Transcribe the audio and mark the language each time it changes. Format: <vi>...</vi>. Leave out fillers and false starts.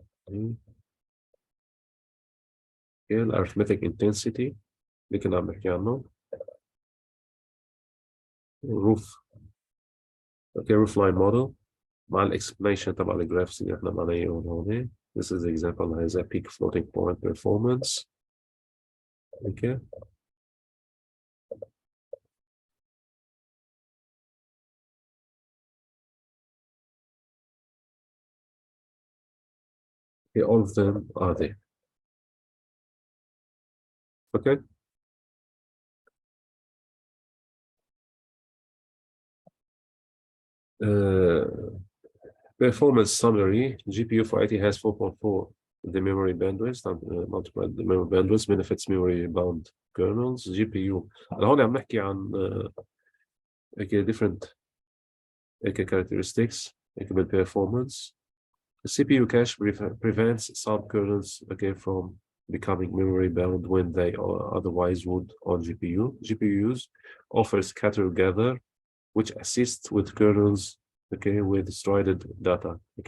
<ar>Okay, arithmetic intensity اللي كنا عم نحكي عنه.</ar> <en>roof.</en> <ar>Okay, roof line model مع الاكسبلانيشن تبع الجرافس اللي احنا عملناهم هون.</ar> <en>This is the example that has a peak floating point performance. Okay. Okay, all of them are there. Okay. Performance summary. GPU for IT has 4.4 the memory bandwidth multiplied the memory bandwidth benefits memory bound kernels.</en> <ar>GPU هون عم نحكي عن</ar> <en>different characteristics</en> <ar>بالperformance.</ar> <en>The CPU cache prevents some kernels from becoming memory bound when they otherwise would on GPU. GPUs offer scatter gather, which assists with kernels with strided data.</en>